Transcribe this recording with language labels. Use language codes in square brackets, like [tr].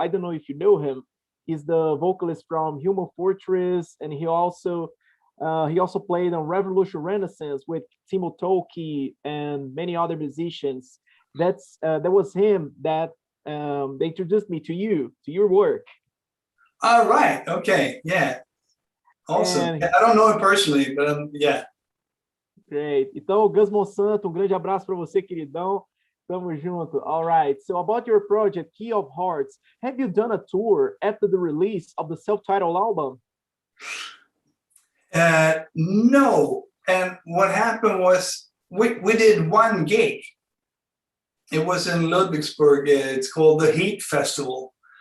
[en] I don't know if you know him. He's the vocalist from Human Fortress, and he also played on Revolution Renaissance with Timo Tolkki and many other musicians. That was him that they introduced me to you, to your work. All right. Okay. Yeah. Awesome. And Yeah, I don't know him personally, but yeah. great. [pt] Então, Gus Monsanto, um grande abraço para você, queridão. Tamo junto. [en] All right. So about your project, Key of Hearts, have you done a tour after the release of the self-titled album? No. And what happened was we did one gig. It was in Ludwigsburg. It's called the Heat Festival.